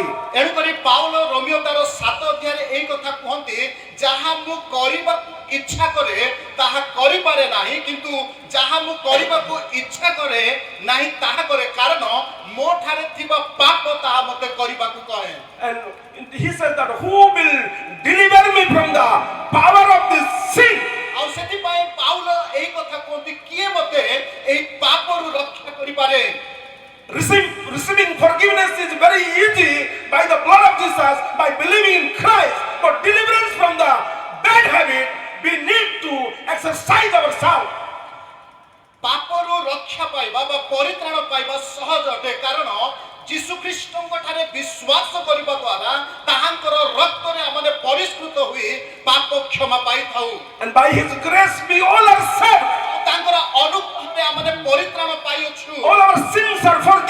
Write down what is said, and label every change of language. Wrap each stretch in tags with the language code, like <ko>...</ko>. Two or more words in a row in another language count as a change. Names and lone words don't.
<or>ଏଣୁକରି ପାଉଲ ରୋମିଓ ତାର 7 ଅଧ୍ୟାୟରେ ଏଇ କଥା କୁହନ୍ତି, ଯାହା ମୁଁ କରିବାକୁ ଇଚ୍ଛା କରେ ତାହା କରିପାରେ ନାହିଁ, କିନ୍ତୁ ଯାହା ମୁଁ କରିବାକୁ ଇଚ୍ଛା କରେ ନାହିଁ ତାହା କରେ, କାରଣ ମୋ ଠାରେ ଥିବା ପାପ ତାହା ମୋତେ କରିବାକୁ କହେ।</or> <en>And he says that who will deliver me from the power of this sin?</en> <or>ଆଉ ସେଥିପାଇଁ ପାଉଲ ଏଇ କଥା କୁହନ୍ତି, କିଏ ମୋତେ ଏଇ ପାପରୁ ରକ୍ଷା କରିପାରେ?</or> <en>Receiving forgiveness is very easy by the blood of Jesus, by believing in Christ, but deliverance from the bad habit, we need to exercise ourselves.</en> <or>ପାପରୁ ରକ୍ଷା ପାଇବା ବା ପରିତ୍ରାଣ ପାଇବା ସହଜ ଅଟେ, କାରଣ ଯୀଶୁ ଖ୍ରୀଷ୍ଟଙ୍କ ଠାରେ ବିଶ୍ୱାସ କରିବା ଦ୍ୱାରା ତାହାଙ୍କର ରକ୍ତରେ ଆମେ ପରିଷ୍କୃତ ହୋଇ ପାପ କ୍ଷମା ପାଇଥାଉ।</or> <en>And by his grace we all are saved.</en> <or>ତାଙ୍କର ଅନୁଗ୍ରହରେ ଆମେ ପରିତ୍ରାଣ ପାଇଅଛୁ।</or> <en>All our sins are</en>